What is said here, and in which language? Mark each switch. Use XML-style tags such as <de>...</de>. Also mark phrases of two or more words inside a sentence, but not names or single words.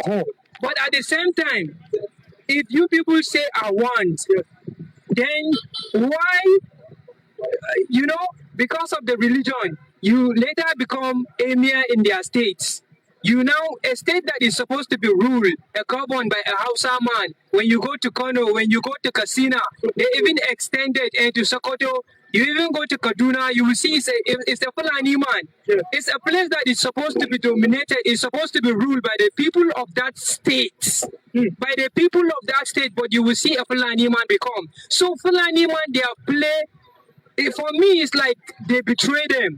<en>But at the same time, if you people say I want, then why, because of the religion, you later become emir in their states. A state that is supposed to be ruled, governed by a Hausa man. When you go to Kano, when you go to Katsina, they even extended into Sokoto. You even go to Kaduna, you will see it's a Fulani man. Yeah. It's a place that is supposed to be dominated, is supposed to be ruled by the people of that state. By the people of that state, but you will see a Fulani man become. So Fulani man, they are play. For me, it's like they betray them.</en>